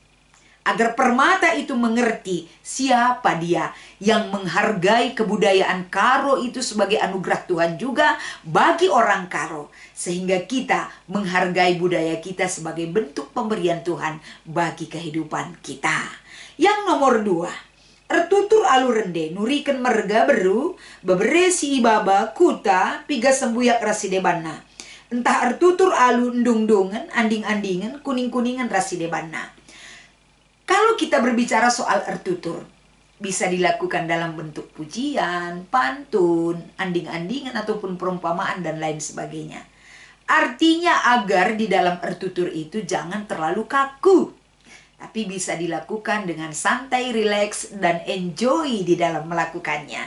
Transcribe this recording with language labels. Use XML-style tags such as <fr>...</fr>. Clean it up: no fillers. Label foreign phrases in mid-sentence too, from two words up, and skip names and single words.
<id>Agar permata itu mengerti siapa dia, yang menghargai kebudayaan Karo itu sebagai anugerah Tuhan juga bagi orang Karo. Sehingga kita menghargai budaya kita sebagai bentuk pemberian Tuhan bagi kehidupan kita. Yang nomor 2,</id> <btx>Artutur alurende nuriken merga beru, bebere si ibaba kuta, piga sembuyak rasidebana. Entah Artutur alu ndung-dungan, anding-andingan, kuning-kuningan rasidebana.</btx> <id>Kalau kita berbicara soal Artutur, bisa dilakukan dalam bentuk pujian, pantun, anding-andingan ataupun perumpamaan dan lain sebagainya. Artinya agar di dalam Artutur itu jangan terlalu kaku, tapi bisa dilakukan dengan santai, rileks, dan enjoy di dalam melakukannya.</id>